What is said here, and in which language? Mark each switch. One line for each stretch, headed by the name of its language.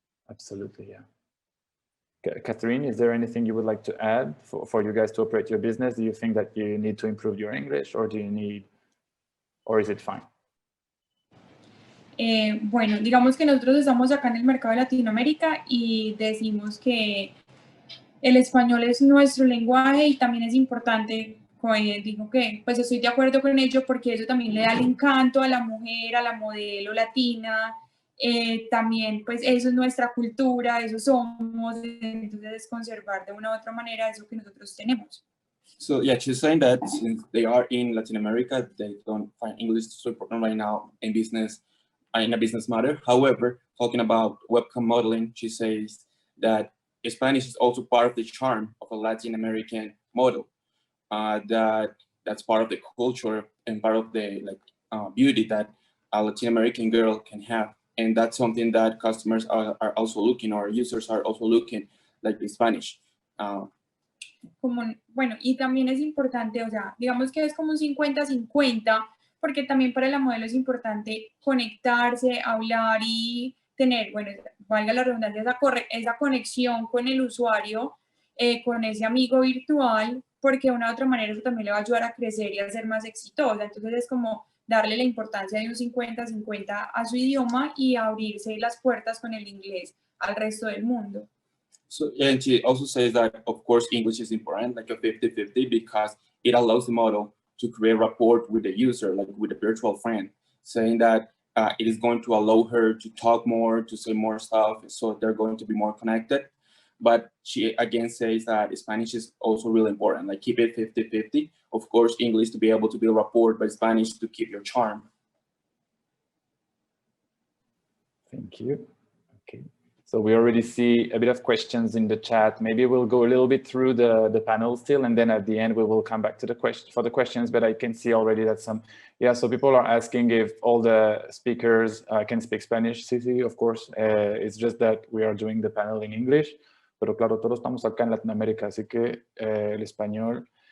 English: Absolutely, yeah. Katherine, is there anything you would like to add for you guys to operate your business? Do you think that you need to improve your English, or or is it fine?
Spanish: Bueno, digamos que nosotros estamos acá en el mercado de Latinoamérica y decimos que el español es nuestro lenguaje y también es importante. Digo que pues estoy de acuerdo con ello, porque eso también le da el encanto a la mujer, a la modelo latina. También pues eso es nuestra cultura, eso somos, entonces es conservar de una u otra manera eso que nosotros tenemos.
English: So yeah, she's saying that since they are in Latin America, they don't find English so important right now in business, in a business matter. However, talking about webcam modeling, she says that Spanish is also part of the charm of a Latin American model. That's part of the culture and part of the beauty that a Latin American girl can have. And that's something that customers are also looking, or users are also looking, like the Spanish.
Spanish: Bueno, y también es importante, o sea, digamos que es como un 50-50, porque también para la modelo es importante conectarse, hablar y tener, bueno, valga la redundancia, esa conexión con el usuario, con ese amigo virtual, porque de una u otra manera eso también le va a ayudar a crecer y a ser más exitosa. Entonces es como darle la importancia de un 50-50 a su idioma y abrirse las puertas con el inglés al resto del mundo.
English: So, and she also says that, of course, English is important, like a 50-50, because it allows the model to create rapport with the user, like with a virtual friend, saying that it is going to allow her to talk more, to say more stuff, so they're going to be more connected. But she again says that Spanish is also really important, like keep it 50-50. Of course, English to be able to build rapport, but Spanish to keep your charm. Thank you. Okay. So we already see a bit of questions in the chat. Maybe we'll go a little bit through the panel still, and then at the end we will come back to the questions. But I can see already that so people are asking if all the speakers can speak Spanish. Sí, of course. It's just that we are doing the panel in English.
Spanish: Pero claro, todos estamos acá en Latinoamérica, así que el español.